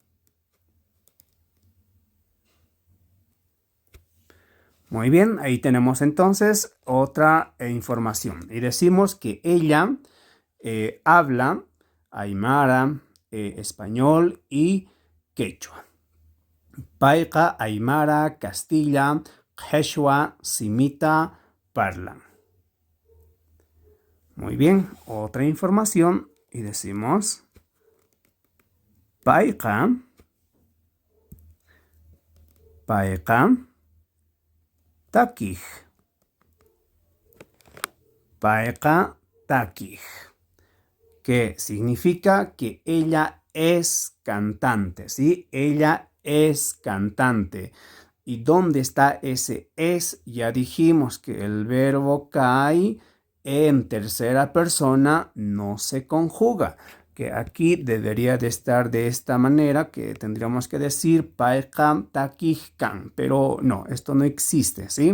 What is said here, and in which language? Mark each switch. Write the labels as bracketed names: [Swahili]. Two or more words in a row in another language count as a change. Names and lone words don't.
[Spanish] Muy bien, ahí tenemos entonces otra información. Y decimos que ella habla aymara, español y quechua. [Quechua] Paiqa, aymara, castilla, quechua, simita, parlan. [Spanish] Muy bien, otra información y decimos [Quechua] paiqa, taquij. Paiqa taquij, [Spanish] que significa que ella es cantante, ¿sí? Ella es cantante. ¿Y dónde está ese es? Ya dijimos que el verbo cae en tercera persona no se conjuga, que aquí debería de estar de esta manera, que tendríamos que decir [Quechua] paekam takihkan, [Spanish] pero no, esto no existe, ¿sí?